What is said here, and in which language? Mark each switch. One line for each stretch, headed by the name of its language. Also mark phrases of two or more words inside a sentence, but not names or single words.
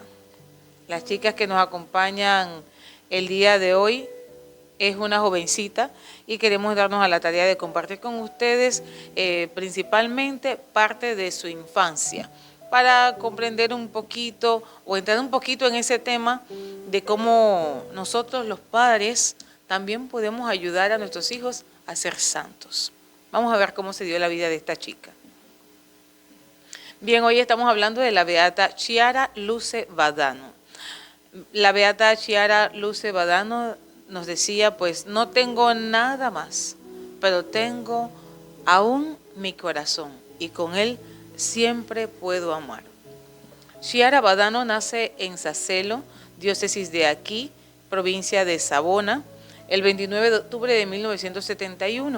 Spanish: Las chicas que nos acompañan el día de hoy es una jovencita y queremos darnos a la tarea de compartir con ustedes principalmente parte de su infancia, para comprender un poquito o entrar un poquito en ese tema de cómo nosotros los padres también podemos ayudar a nuestros hijos a ser santos. Vamos a ver cómo se dio la vida de esta chica. Bien, hoy estamos hablando de la beata Chiara Luce Badano. La beata Chiara Luce Badano nos decía, pues no tengo nada más, pero tengo aún mi corazón y con él siempre puedo amar. Chiara Badano nace en Sacelo, diócesis de Aquí, provincia de Savona, el 29 de octubre de 1971.